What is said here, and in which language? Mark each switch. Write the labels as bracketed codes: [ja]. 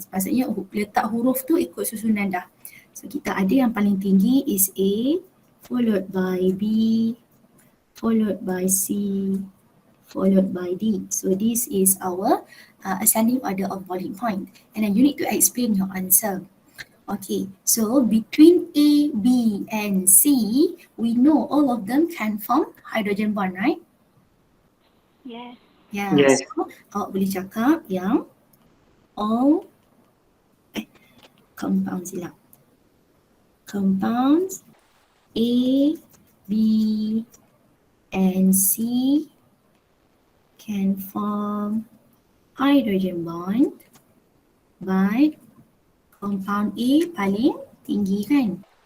[ms] Maksudnya letak huruf tu ikut susunan dah. So kita ada yang paling tinggi [en] is A, followed by B, followed by C, followed by D. So this is our ascending order of boiling point. And then you need to explain your answer. Okay, so between A, B and C, we know all of them can form hydrogen bond, right? Yes. Yeah, Yes. [ms] so awak boleh cakap yang [en] all compounds [ms] silap. [en] Compounds A, B and C can form hydrogen bond, but compound A [ms] paling tinggi kan?